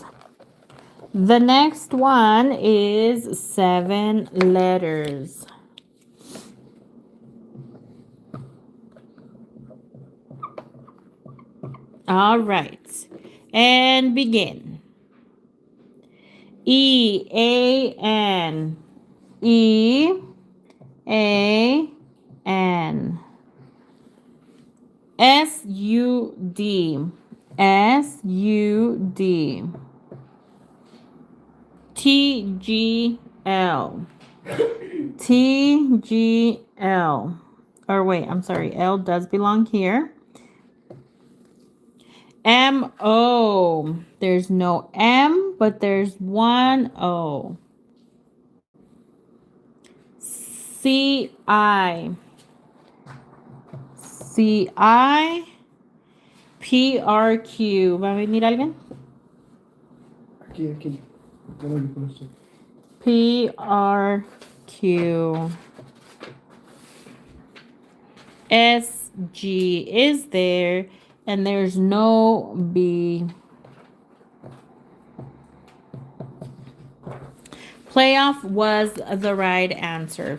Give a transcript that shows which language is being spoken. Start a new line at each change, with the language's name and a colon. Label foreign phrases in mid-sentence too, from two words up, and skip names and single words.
English: The next one is 7 letters. All right, and begin. E-A-N. E-A-N. S-U-D. S-U-D. T-G-L. T-G-L. Or wait, I'm sorry. L does belong here. M-O. There's no M, but there's one O. C-I. C-I. PRQ.
Spanish: ¿Va a venir alguien? Aquí. Bueno, yo con esto.
English: PRQ. SG is there, and there's no B. Playoff was the right answer.